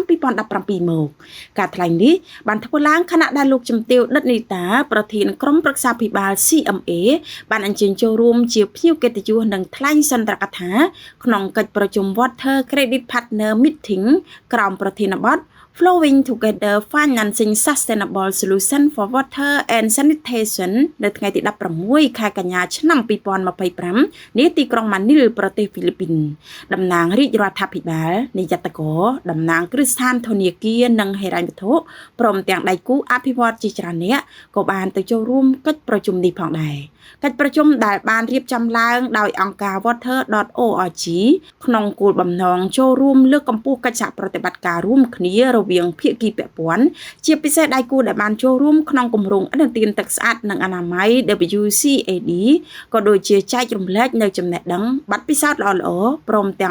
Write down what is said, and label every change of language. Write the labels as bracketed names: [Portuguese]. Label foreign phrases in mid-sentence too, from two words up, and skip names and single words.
[Khmer] 2017 មកការថ្លែងនេះបានធ្វើឡើងខណៈដែលលោកជំទាវដិតនីតាប្រធានក្រុមប្រឹក្សាភិបាល CMA បានអញ្ជើញចូលរួមជាភ្ញៀវកិត្តិយសនិងថ្លែងសន្ទរកថាក្នុងកិច្ចប្រជុំ Water Credit Partner Meeting ក្រោមប្រធានបទ Flowing Together Financing Sustainable Solution for Water and Sanitation នៅថ្ងៃទី16 ខែកញ្ញាឆ្នាំ 2025នេះទីក្រុងម៉ានីលប្រទេសហ្វីលីពីនតំណាងរាជរដ្ឋាភិបាលនាយកតកតំណាងគ្រឹះស្ថានធនាគារនិងហិរញ្ញវត្ថុព្រមទាំងដៃ គូអភិវឌ្ឍន៍ជាច្រើននាក់ក៏បានទៅចូលរួមកិច្ចប្រជុំនេះផងដែរកិច្ចប្រជុំដែលបានរៀបចំឡើងដោយអង្គការ Water.org ក្នុងគោលបំណងចូលរួមលើកកម្ពស់កិច្ចសហប្រតិបត្តិការរួមគ្នារវាងភាគីពាក់ព័ន្ធជាពិសេសដៃគូដែលបានចូលរួមក្នុងគម្រោងឥណទានទឹកស្អាតនិងអនាម័យ WCAD ក៏ដូចជាចែករំលែកនៅចំណេះដឹងបទពិសោធន៍ល្អៗព្រមទាំង